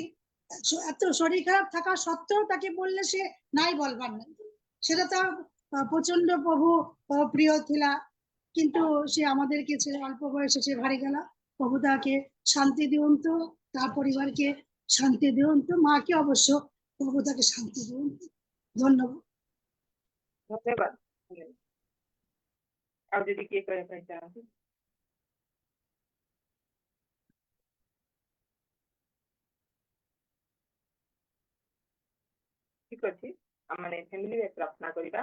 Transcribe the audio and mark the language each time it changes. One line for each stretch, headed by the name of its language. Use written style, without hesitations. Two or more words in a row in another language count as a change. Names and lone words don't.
Bangla: এত শরীর খারাপ থাকা সত্ত্বেও তাকে বললে সে নাই বলবার নাই। সেটা তার প্রচন্ড প্রভু প্রিয় ଥିଲା। কিন্তু সে আমাদেরকে ছেড়ে অল্প বয়সে সে হারিয়ে গেল। প্রভু তাকে শান্তি দিয়ন্তু, তার পরিবারকে শান্তি দিয়ন্তু, মাকে অবশ্য প্রভু তাকে শান্তি দিয়ন্তু। ধন্যবাদ।
Odia: ଧନ୍ୟବାଦ। ଆଉ ଯଦି କିଏ କହିବା ପାଇଁ ଚାହାନ୍ତି? ଠିକ ଅଛି, ଆମେ ଫ୍ୟାମିଲିରେ ପ୍ରାର୍ଥନା କରିବା।